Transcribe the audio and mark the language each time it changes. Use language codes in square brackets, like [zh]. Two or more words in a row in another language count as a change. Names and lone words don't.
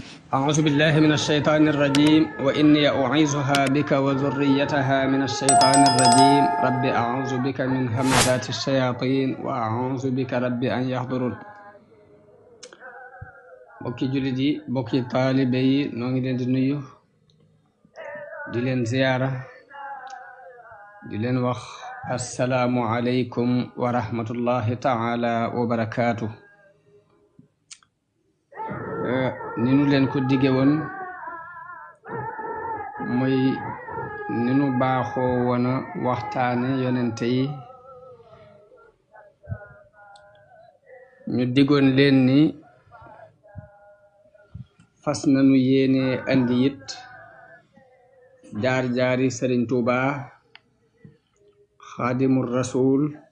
[ar] أعوذ بالله من الشيطان الرجيم وإني أعيذها بك وذريتها من الشيطان الرجيم رب أعوذ بك من همزات الشياطين وأعوذ بك رب أن يحضرون [wo] bokki jullit yi bokki taalibe yi noo ngi leen di nuyu di leen ziyaara di leen wax [ar] السلام عليكم ورحمة الله تعالى وبركاته [wo] ni nu leen ko dige woon muy ni nu baaxoo woona waxtaane yonente yi ñu digoon leen ni fas nanu yéene andi it jaar-jaari Sëriñ Tuubaa Xaadimul Rasuul